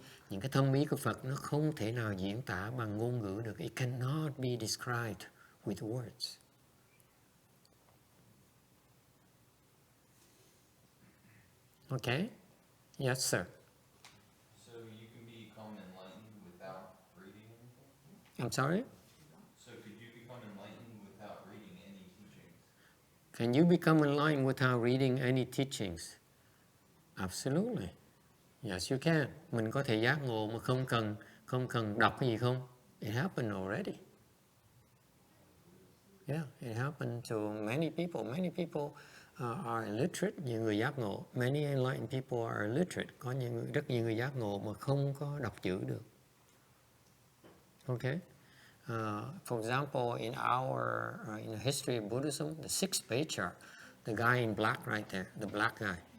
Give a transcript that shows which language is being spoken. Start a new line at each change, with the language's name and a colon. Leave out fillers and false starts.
Vietnamese: Những cái thâm ý của Phật nó không thể nào diễn tả bằng ngôn ngữ được.
English: It cannot be described with words. Okay? Yes, sir. So you can become enlightened without reading anything? I'm sorry? So could you become enlightened without reading any teachings? Can you become enlightened without reading any teachings? Absolutely. Yes, you can.
Vietnamese: Mình có thể giác ngộ mà không cần đọc cái gì không?
English: It happened already. Yeah, it happened to many people. Many people are illiterate,
Vietnamese: nhiều người giác ngộ.
English: Many enlightened people are illiterate.
Vietnamese: Có rất nhiều người giác ngộ mà không có đọc chữ được.
English: Okay? For example, in in the history of Buddhism, the sixth patriarch, the guy in black right there, the black guy.